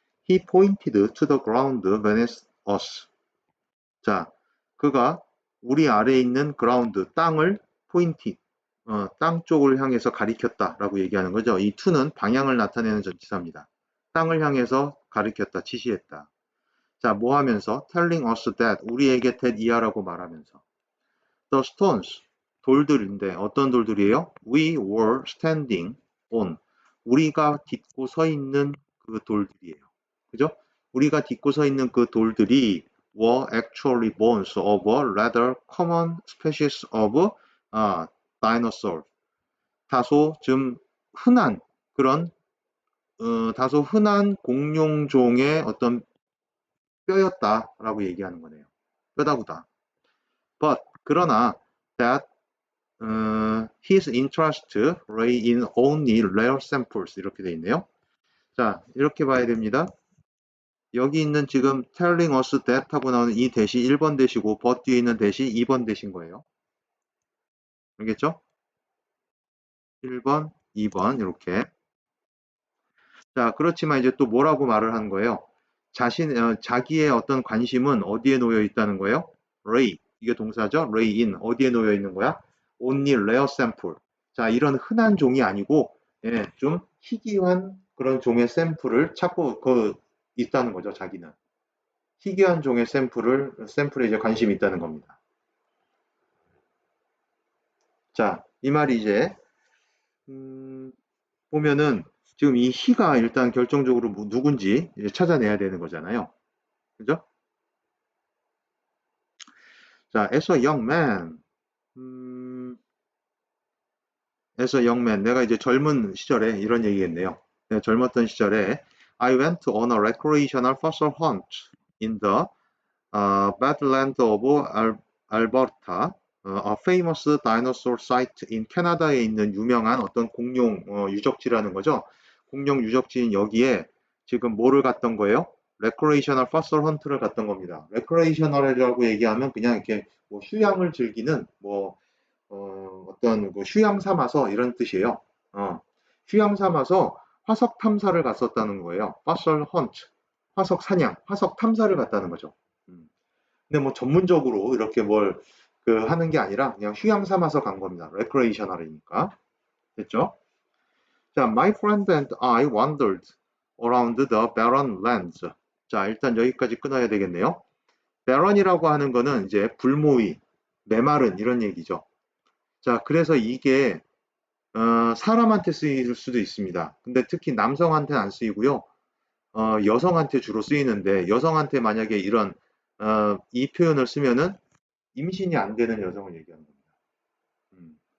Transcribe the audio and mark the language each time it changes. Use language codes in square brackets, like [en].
[en] He pointed to the ground beneath us. [ko] 자, 그가 우리 아래에 있는 ground, 땅을 pointed, 땅 쪽을 향해서 가리켰다라고 얘기하는 거죠. 이 to는 방향을 나타내는 전치사입니다. 땅을 향해서 가리켰다, 지시했다. 자, 뭐 하면서? [en] telling us that, [ko] 우리에게 that 이하라고 말하면서. The stones, 돌들인데 어떤 돌들이에요? [en] We were standing on, [ko] 우리가 딛고 서 있는 그 돌들이에요. 그죠? 우리가 딛고 서 있는 그 돌들이 [en] were actually bones of a rather common species of dinosaur. [ko] 다소 좀 흔한 그런 다소 흔한 공룡종의 어떤 뼈였다라고 얘기하는 거네요. 뼈다구다. [en] But 그러나 that his interest lay in only rare samples [ko] 이렇게 돼 있네요. 자, 이렇게 봐야 됩니다. 여기 있는 지금 telling us that 하고 나오는 이 대시 1번 대시고 but 뒤에 있는 대시 2번 대신 거예요. 알겠죠? 1번, 2번 이렇게. 자, 그렇지만 이제 또 뭐라고 말을 하는 거예요? 자기의 어떤 관심은 어디에 놓여 있다는 거예요? lay. 이게 동사죠? lay in. 어디에 놓여 있는 거야? only rare sample. 자, 이런 흔한 종이 아니고, 예, 좀 희귀한 그런 종의 샘플을 찾고 있다는 거죠, 자기는. 희귀한 종의 샘플에 이제 관심이 있다는 겁니다. 자, 이 말이 이제, 보면은 지금 이 희가 일단 결정적으로 누군지 찾아내야 되는 거잖아요. 그죠? [en] 자, as a young man, as a young man, [ko] 내가 이제 젊은 시절에 이런 얘기겠네요. [en] 내가 젊었던 시절에 I went on a recreational fossil hunt in the Badlands of Alberta, a famous dinosaur site in [ko] 캐나다에 있는 유명한 어떤 공룡 유적지라는 거죠. 공룡 유적지인 여기에 지금 뭐를 갔던 거예요? 레크레이셔널 퍼설 헌트를 갔던 겁니다. 레크레이셔널이라고 얘기하면 그냥 이렇게 뭐 휴양을 즐기는 뭐 어떤 뭐 휴양 삼아서 이런 뜻이에요. 휴양 삼아서 화석 탐사를 갔었다는 거예요. 퍼설 헌트, 화석 사냥, 화석 탐사를 갔다는 거죠. 음. 근데 뭐 전문적으로 이렇게 뭘 하는 게 아니라 그냥 휴양 삼아서 간 겁니다. 레크레이셔널이니까. 됐죠? [en] 자, my friend and I wandered around the barren lands. [ko] 자, 일단 여기까지 끊어야 되겠네요. barren이라고 하는 거는 이제 불모의, 메마른 이런 얘기죠. 자, 그래서 이게 사람한테 쓰일 수도 있습니다. 근데 특히 남성한테는 안 쓰이고요. 여성한테 주로 쓰이는데 여성한테 만약에 이런 이 표현을 쓰면은 임신이 안 되는 여성을 얘기하는 겁니다.